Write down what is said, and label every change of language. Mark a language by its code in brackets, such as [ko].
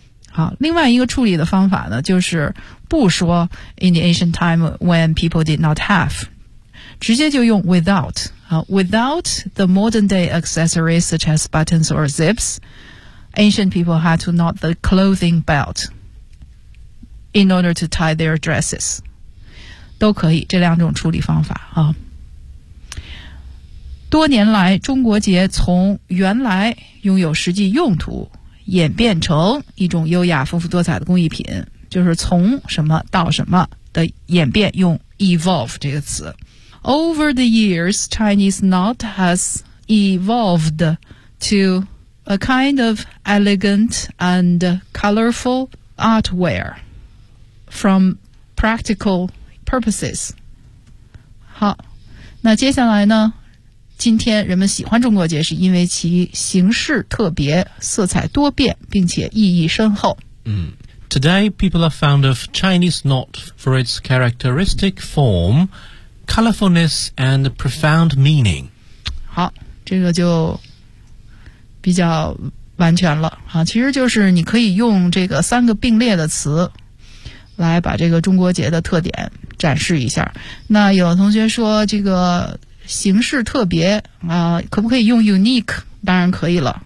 [zh] 好，另外一个处理的方法呢，就是不说 [en] in the ancient time when people did not have， [zh] 直接就用 without。 [en] Without the modern day accessories such as buttons or zips， ancient people had to knot the clothing belt in order to tie their dresses， [zh] 都可以，这两种处理方法啊。多年来，中国节从原来拥有实际用途演变成一种优雅丰富多彩的工艺品，就是从什么到什么的演变，用 evolve 这个词。 [en] Over the years, Chinese knot has evolved to a kind of elegant and colorful artwear from practical purposes. [zh] 好，那接下来呢？今天人们喜欢中国结是因为其形式特别，色彩多变，并且意义深厚。 [en] Today, people are fond of Chinese knot for its characteristic form, colorfulness, and profound meaning. [zh] 好，这个就比较完全了。其实就是你可以用这个三个并列的词来把这个中国结的特点展示一下。那有同学说这个形式特别可不可以用 unique? 当然可以了。